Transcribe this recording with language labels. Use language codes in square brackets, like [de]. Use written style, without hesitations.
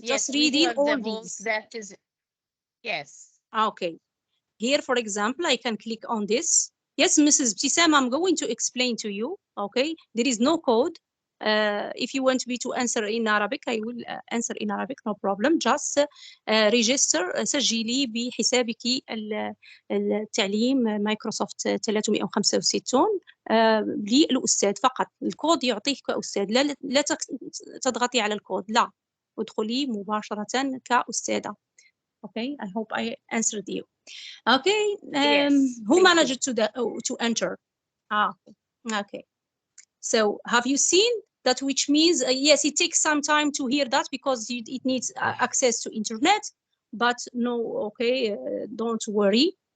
[en] Just reading all these. That is. Yes. Okay. Here, for example, I can click on this. Yes, Mrs. Btisam, I'm going to explain to you. Okay, there is no code. If you want me to answer in Arabic, I will answer in Arabic, no problem. Just register, [ar] سجلي بحسابك التعليم مايكروسوفت 365 للأستاذ فقط. الكود يعطيك كأستاذ، لا تضغطي على الكود، لا، ادخلي مباشرة كأستاذة. [en] Okay, I hope I answered you. Okay, Yes, who managed to enter? Okay. So have you seen that, which means, yes, it takes some time to hear that because it needs access to internet, but no, okay, don't worry.